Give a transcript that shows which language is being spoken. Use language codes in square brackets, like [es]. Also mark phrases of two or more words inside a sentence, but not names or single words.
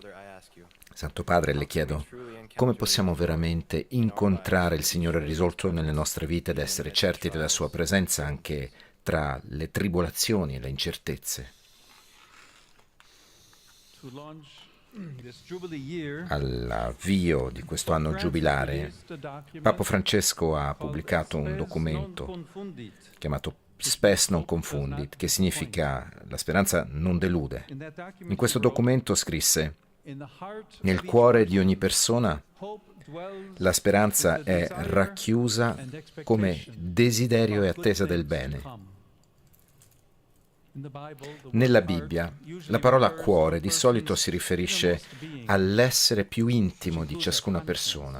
[it] Santo Padre, le chiedo, come possiamo veramente incontrare il Signore risorto nelle nostre vite ed essere certi della Sua presenza anche tra le tribolazioni e le incertezze? All'avvio di questo anno giubilare, Papa Francesco ha pubblicato un documento chiamato Spes non confundit, che significa la speranza non delude. In questo documento scrisse: nel cuore di ogni persona la speranza è racchiusa come desiderio e attesa del bene. Nella Bibbia la parola cuore di solito si riferisce all'essere più intimo di ciascuna persona.